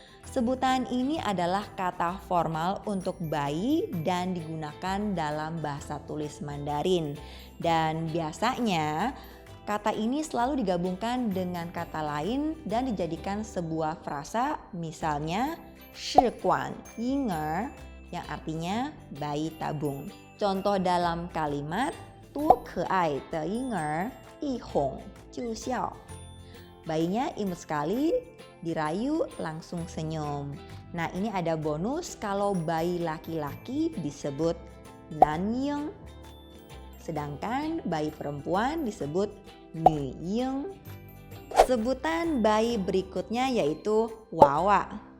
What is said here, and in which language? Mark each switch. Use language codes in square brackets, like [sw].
[id] Sebutan ini adalah kata formal untuk bayi dan digunakan dalam bahasa tulis Mandarin. Dan biasanya kata ini selalu digabungkan dengan kata lain dan dijadikan sebuah frasa, misalnya Shiguan Ying'er yang artinya bayi tabung. Contoh dalam kalimat [zh] 多可爱的婴儿一哄就笑. [id] Bayinya imut sekali, dirayu langsung senyum. Nah, ini ada bonus kalau bayi laki-laki disebut Nanying, sedangkan bayi perempuan disebut Nüying. Sebutan bayi berikutnya yaitu Wawa.